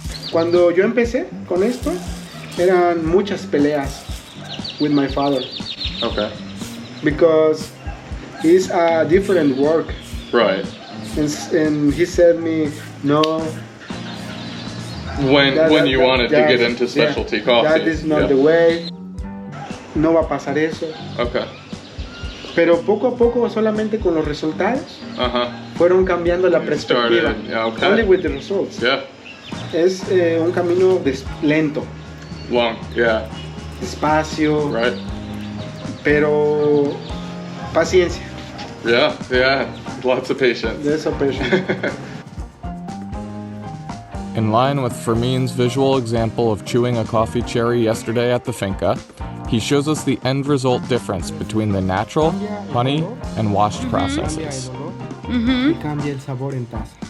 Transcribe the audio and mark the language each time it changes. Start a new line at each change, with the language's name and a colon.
Spanish: Cuando yo empecé con esto, eran muchas peleas
English: with my father. Okay. Because it's a different work. Right. And he said me, no. When you wanted to get into specialty coffee. That is not the way.
Spanish: No va a pasar eso.
English: Okay.
Spanish: Pero poco a poco, solamente con los resultados, fueron cambiando la perspectiva.
English: Okay. Only with the results. Yeah.
Spanish: Es un camino lento.
English: Long, yeah.
Spanish: Despacio.
English: Right.
Spanish: Pero paciencia.
English: Yeah, yeah. Lots of patience. There's a patience. In line with Fermin's visual example of chewing a coffee cherry yesterday at the Finca, he shows us the end result difference between the natural, honey, and washed processes.
Spanish: Y cambia el sabor en taza.